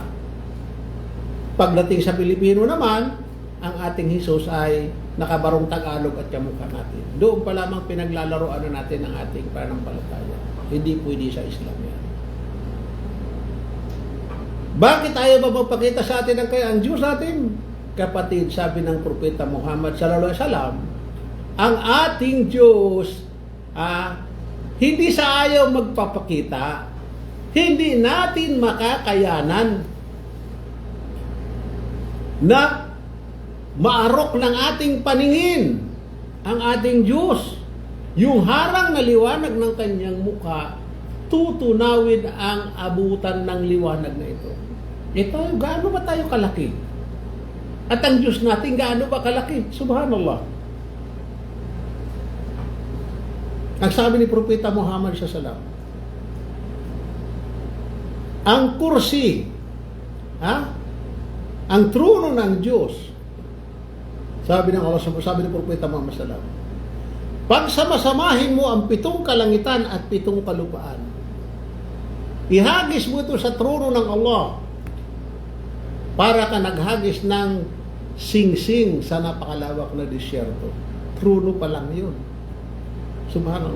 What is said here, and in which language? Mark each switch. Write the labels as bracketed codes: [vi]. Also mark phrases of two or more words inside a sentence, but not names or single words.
[tl] Pagdating sa Pilipino naman, ang ating Jesus ay nakabarong Tagalog at kamukha natin. Doon pa lamang pinaglalaroan na natin ang ating pananampalataya. Hindi pwede sa Islam yan. Bakit ayaw ba magpakita sa atin ang Diyos natin? Kapatid, sabi ng Propeta Muhammad [ar] صلى الله عليه وسلم, [tl] ang ating Diyos, hindi sa ayaw magpapakita, hindi natin makakayanan na maarok ng ating paningin ang ating Diyos. Yung harang na liwanag ng kanyang mukha, tutunawin ang abutan ng liwanag na ito. Ito, gaano ba tayo kalaki? At ang Diyos natin, gaano ba kalaki? [ar] سبحان الله. [tl] Ang sabi ni Propeta Muhammad [ar] صلى الله عليه وسلم, [tl] ang kursi, ang trono ng Diyos, sabi ng Allah, sabi ni Propeta Muhammad [ar] صلى الله عليه وسلم, [tl] pagsamasamahin mo ang 7 kalangitan at 7 kalupaan, ihagis mo ito sa trono ng Allah, para ka naghagis ng singsing sa napakalawak na disyerto. Trono pa lang yun. [ar] سبحان الله.